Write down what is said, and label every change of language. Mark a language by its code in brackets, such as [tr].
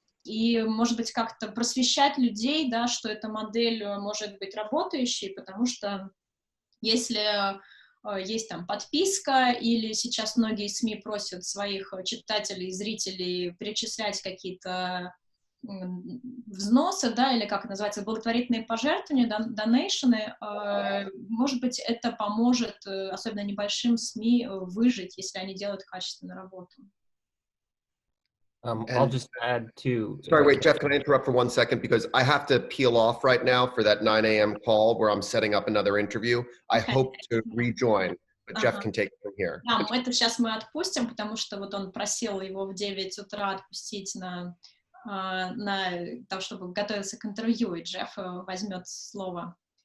[ru] И, может быть, как-то просвещать людей, да, что эта модель может быть работающей, потому что если есть там подписка, или сейчас многие СМИ просят своих читателей, зрителей перечислять какие-то взносы, да, или как это называется, благотворительные пожертвования, донейшены, может быть, это поможет, особенно небольшим СМИ, выжить, если они делают качественную работу. [en] I'll just add to... Sorry, wait, Jeff, can I interrupt for 1 second? Because I have to peel off right now for that 9 a.m. call where I'm setting up another interview. I hope to rejoin, but Jeff can take it from here. [ru] Да, это сейчас мы отпустим, потому что вот он просил его в 9 утра отпустить на то, чтобы готовиться к интервью, и Джефф возьмет слово.